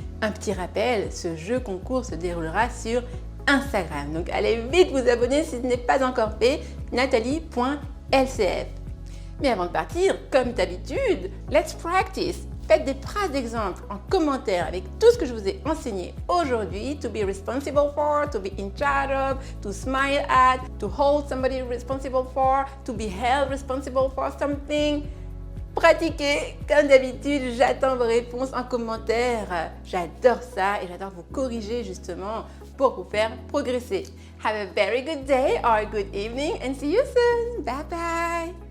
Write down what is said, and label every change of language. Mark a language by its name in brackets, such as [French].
[French] Un petit rappel, ce jeu concours se déroulera sur Instagram. Donc allez vite vous abonner si ce n'est pas encore fait, nathalie.lcf. Mais avant de partir, comme d'habitude, [English] let's practice. [French] Faites des phrases d'exemple en commentaire avec tout ce que je vous ai enseigné aujourd'hui. [English] To be responsible for, to be in charge of, to smile at, to hold somebody responsible for, to be held responsible for something. [French] Pratiquez, comme d'habitude, j'attends vos réponses en commentaire. J'adore ça et j'adore vous corriger justement pour vous faire progresser. [English] Have a very good day or a good evening and see you soon. Bye bye.